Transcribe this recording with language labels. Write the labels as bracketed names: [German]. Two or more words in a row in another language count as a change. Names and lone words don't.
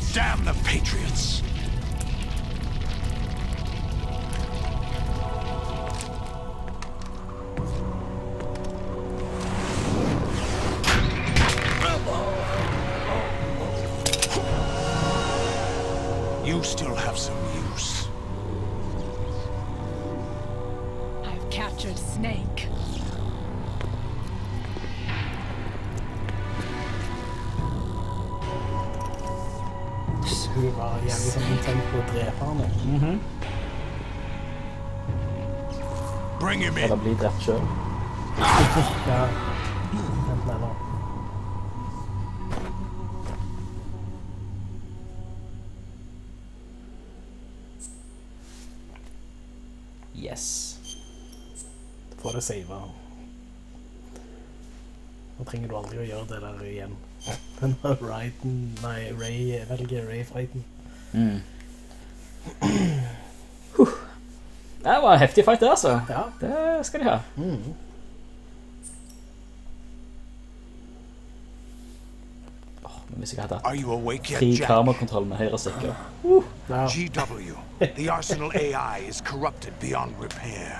[English] Damn the Patriots! You still have some use. I've captured Snake. [Norwegian] Hun er bare jævlig sånn intent på å drepe henne. [English] Bring him [Norwegian] Eller [English] in. [Norwegian] bli drept selv. Ja. Enten eller. [English] Yes. [Norwegian] Får det save. Nå trenger du aldri å gjøre det der igjen. Den Raiden, nei, Ray, velger Ray-fighten. Det var en heftig fight der, altså. Ja. Det skal de ha. Men hvis jeg hadde [English] Are you awake yet, [Norwegian] fri [English] Jack? [Norwegian] kamerakontroll med høyre stikker. Ja. [English] GW, the Arsenal AI is corrupted beyond repair.